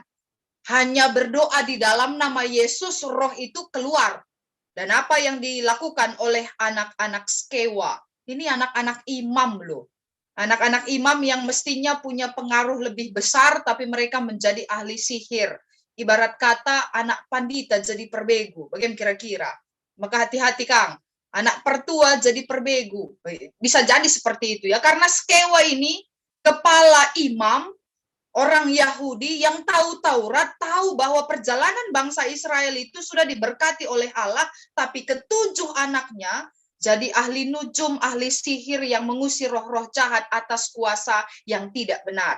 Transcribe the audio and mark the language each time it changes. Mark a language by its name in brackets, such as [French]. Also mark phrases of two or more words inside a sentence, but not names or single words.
[Indonesian] Hanya berdoa di dalam nama Yesus, roh itu keluar. Dan apa yang dilakukan oleh anak-anak Skewa, ini anak-anak imam loh. Anak-anak imam yang mestinya punya pengaruh lebih besar, tapi mereka menjadi ahli sihir. Ibarat kata anak pandita jadi perbegu. Bagaimana kira-kira? Maka hati-hati Kang. Anak pertua jadi perbegu. Bisa jadi seperti itu ya. Karena Skewa ini kepala imam, orang Yahudi yang tahu Taurat, tahu bahwa perjalanan bangsa Israel itu sudah diberkati oleh Allah, tapi ketujuh anaknya jadi ahli nujum, ahli sihir yang mengusir roh-roh jahat atas kuasa yang tidak benar.